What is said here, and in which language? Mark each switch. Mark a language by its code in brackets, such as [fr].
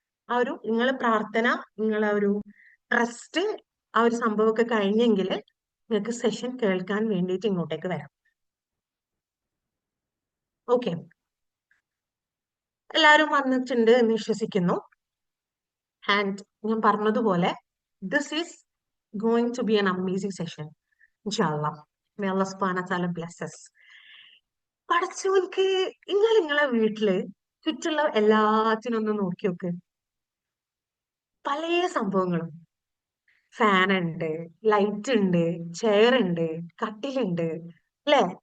[ml] ആ ഒരു നിങ്ങളെ പ്രാർത്ഥന, നിങ്ങളെ ഒരു ട്രസ്റ്റ്, ആ ഒരു സംഭവമൊക്കെ കഴിഞ്ഞെങ്കിൽ നിങ്ങൾക്ക് സെഷൻ കേൾക്കാൻ വേണ്ടിയിട്ട് ഇങ്ങോട്ടേക്ക് വരാം. ഓക്കെ, എല്ലാവരും വന്നിട്ടുണ്ട് എന്ന് വിശ്വസിക്കുന്നു. [en] and [ml] ഞാൻ പറഞ്ഞതുപോലെ [en] This is going to be an amazing session. ഇൻഷാല്ലാ, may Allah subhanahu wa ta'ala bless us. [ml] പടച്ചോൻക്ക്, നിങ്ങൾ നിങ്ങളെ വീട്ടില് ചുറ്റുള്ള എല്ലാത്തിനും ഒന്ന് നോക്കി നോക്ക്. പല സംഭവങ്ങളും, ഫാൻ ഉണ്ട്, ലൈറ്റ് ഉണ്ട്, ചെയർ ഉണ്ട്, കട്ടിലുണ്ട്, അല്ലെ?